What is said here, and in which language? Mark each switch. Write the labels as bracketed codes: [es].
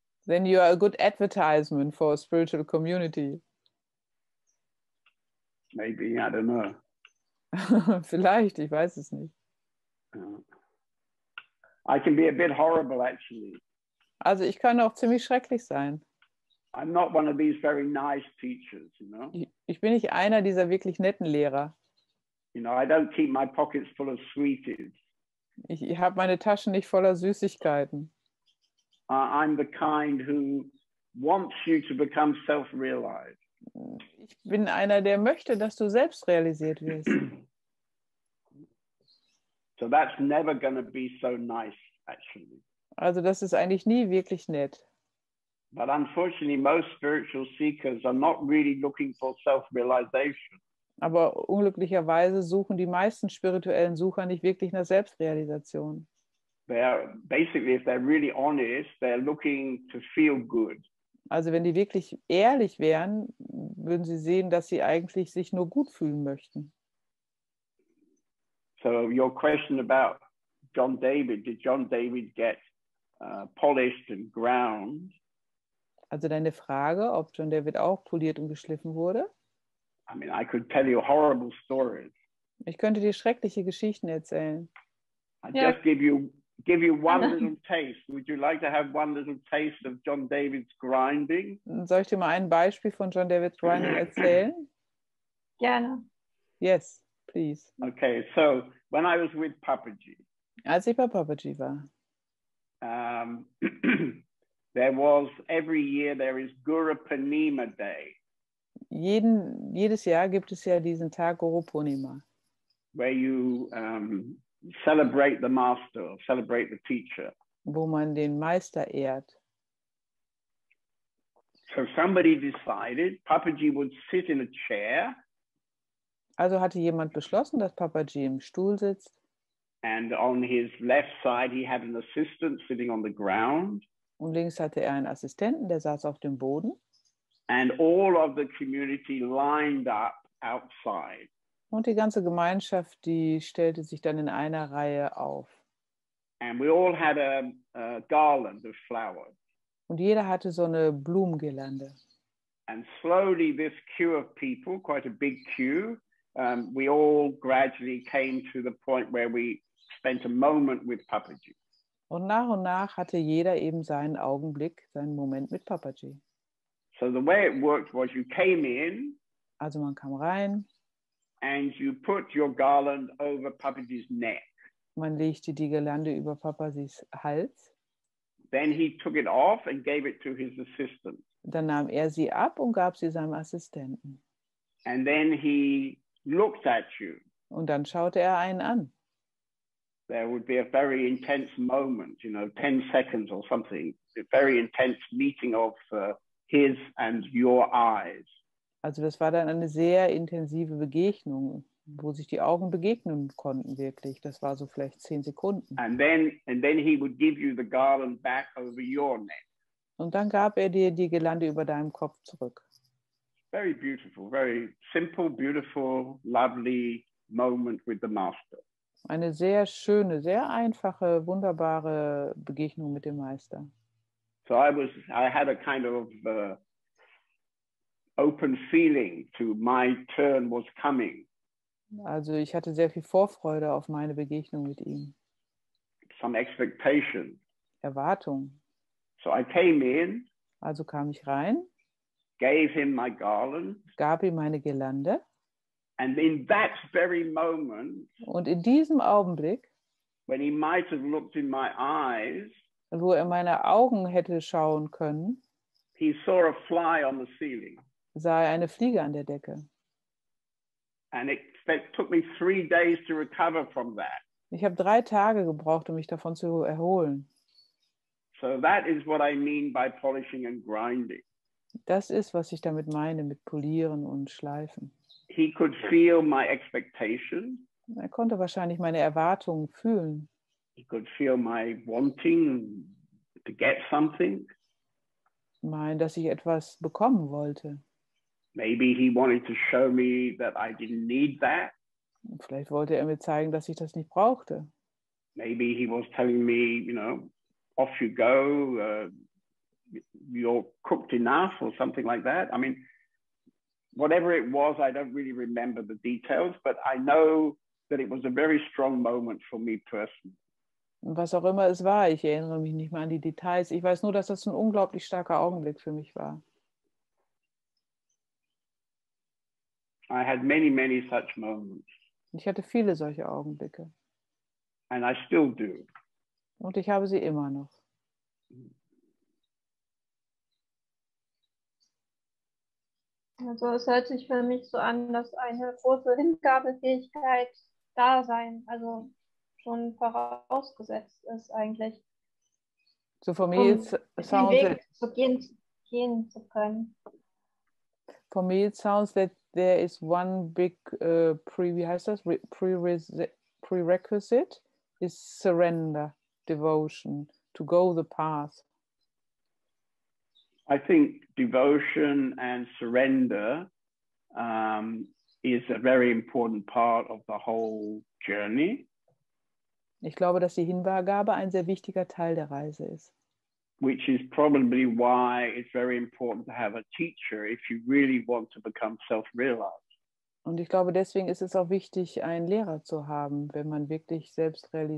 [en] Then you are a good advertisement for a spiritual community. Maybe, I don't know. [de] Vielleicht, ich weiß es nicht. [en] I can be a bit horrible, actually. [de] Also ich kann auch ziemlich schrecklich sein. [en] I'm not one of these very nice teachers, you know. [de] Ich bin nicht einer dieser wirklich netten Lehrer. [en] You know, I don't keep my pockets full of sweeties. [de] Ich habe meine Taschen nicht voller Süßigkeiten. [en] I'm the kind who wants you to become self-realized. [de] Ich bin einer, der möchte, dass du selbst realisiert wirst. [en] So that's never going to be so nice, actually. [de] Also das ist eigentlich nie wirklich nett. [en] But unfortunately, most spiritual seekers are not really looking for self-realization. [de] Aber unglücklicherweise suchen die meisten spirituellen Sucher nicht wirklich nach Selbstrealisation. [en] Basically, if they're really honest, they're looking to feel good. [de] Also wenn die wirklich ehrlich wären, würden sie sehen, dass sie eigentlich sich nur gut fühlen möchten. [en] So your question about John David, did John David get polished and ground? [de] Also deine Frage, ob John David auch poliert und geschliffen wurde? [en] I mean, I could tell you horrible stories. [de] Ich könnte dir schreckliche Geschichten erzählen. [en] I just give you give you one little taste. Would you like to have one little taste of John David's grinding? [de] Soll ich dir mal ein Beispiel von John David's Grinding erzählen? Gerne. [en] Yes, please. Okay, so when I was with Papaji, [de] Als ich bei Papaji war, [en] there was every year there is Guru Purnima Day, [de] jedes Jahr gibt es ja diesen Tag Guru Purnima, [en] where you celebrate the master, or celebrate the teacher. [de] wo man den Meister ehrt. [en] So somebody decided Papaji would sit in a chair, [de] Also hatte jemand beschlossen, dass Papaji im Stuhl sitzt [en] and on his left side he had an assistant sitting on the ground, [de] und links hatte er einen Assistenten, der saß auf dem Boden [en] and all of the community lined up outside. [de] und die ganze Gemeinschaft, die stellte sich dann in einer Reihe auf. [en] And we all had a garland of flowers. [de] Und jeder hatte so eine Blumengirlande. [en] And slowly this queue of people, quite a big queue, we all gradually came to the point where we spent a moment with Papaji. [de] Und nach hatte jeder eben seinen Augenblick, seinen Moment mit Papaji. [en] So the way it worked was you came in [de] Also man kam rein, [en] and you put your garland over Papaji's neck. [de] man legte die Girlande über Papajis Hals, [en] Then he took it off and gave it to his assistant. [de] dann nahm er sie ab und gab sie seinem Assistenten. [en] And then he looked at you. [de] Und dann schaute er einen an. [en] There would be a very intense moment, 10 seconds or something, a very intense meeting of his and your eyes. [de] Also das war dann eine sehr intensive Begegnung, wo sich die Augen begegnen konnten wirklich. Das war so vielleicht 10 Sekunden. [en] And then he would give you the garland back over your neck. [de] Und dann gab er dir die Girlande über deinem Kopf zurück. [en] Very beautiful, very simple, beautiful, lovely moment with the master. [de] Eine sehr schöne, sehr einfache, wunderbare Begegnung mit dem Meister. [en] So I had a kind of open feeling to my turn was coming. [de] Also ich hatte sehr viel Vorfreude auf meine Begegnung mit ihm. [en] Some expectation. [de] Erwartung. [en] So I came in, [de] Also kam ich rein, [en] gave him my garland, [de] gab ihm meine Girlande [en] and in that very moment, [de] und in diesem Augenblick, [en] when he might have looked in my eyes, [de] wo er meine Augen hätte schauen können, [en] he saw a fly on the ceiling. [de] sah er eine Fliege an der Decke. [en] And it took me 3 days to recover from that. [de] Ich habe 3 Tage gebraucht, um mich davon zu erholen. [en] So that is what I mean by polishing and grinding. [de] Das ist, was ich damit meine, mit Polieren und Schleifen. [en] He could feel my expectation. [de] Er konnte wahrscheinlich meine Erwartungen fühlen. [en] He could feel my wanting to get something. [de] Dass ich etwas bekommen wollte. [en] Maybe he wanted to show me that I didn't need that. [de] Vielleicht wollte er mir zeigen, dass ich das nicht brauchte. [en] Maybe he was telling me, off you go, you're cooked enough or something like that. I mean, whatever it was, I don't really remember the details, but I know that it was a very strong moment for me personally. [de] Was auch immer es war, ich erinnere mich nicht mehr an die Details. Ich weiß nur, dass das ein unglaublich starker Augenblick für mich war. [en] I had many, many such moments. [de] Ich hatte viele solche Augenblicke. [en] And I still do. [de] Und ich habe sie immer noch. Also es hört sich für mich so an, dass eine große Hingabefähigkeit da sein, also schon vorausgesetzt ist eigentlich. [en] So for me it sounds [de] den Weg zu gehen zu können. [en] For me it sounds that there is one big prerequisite is surrender, devotion, to go the path. I think devotion and surrender is a very important part of the whole journey. [de] Ich glaube, dass die Hingabe ein sehr wichtiger Teil der Reise ist. [en] Which is probably why it's very important to have a teacher if you really want to become self-realized. [de] Und ich glaube, deswegen ist es auch wichtig, einen Lehrer zu haben, wenn man wirklich selbst